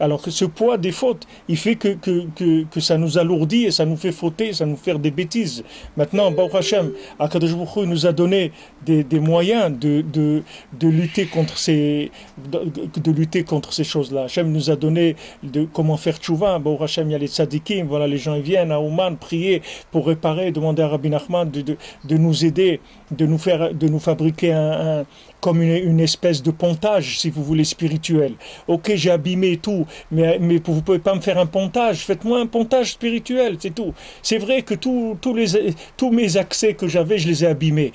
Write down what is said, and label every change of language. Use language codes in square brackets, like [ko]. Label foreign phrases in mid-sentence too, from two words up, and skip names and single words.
[fr] Alors que ce poids des fautes, il fait que ça nous alourdit et ça nous fait fauter, ça nous fait des bêtises. Maintenant, [he] ברוך השם הקדוש ברוך הוא [fr] nous a donné des moyens de lutter contre ces choses-là. Hashem nous a donné comment faire tchouva. [he] ברוך השם, [fr] il y a les tzadikim, voilà, les gens ils viennent à Ouman prier pour réparer, demander à Rabbi Nachman de nous aider, de nous fabriquer comme une espèce de pontage, si vous voulez, spirituel. Ok, j'ai abîmé tout, mais vous ne pouvez pas me faire un pontage. Faites-moi un pontage spirituel, c'est tout. C'est vrai que tous mes accès que j'avais, je les ai abîmés.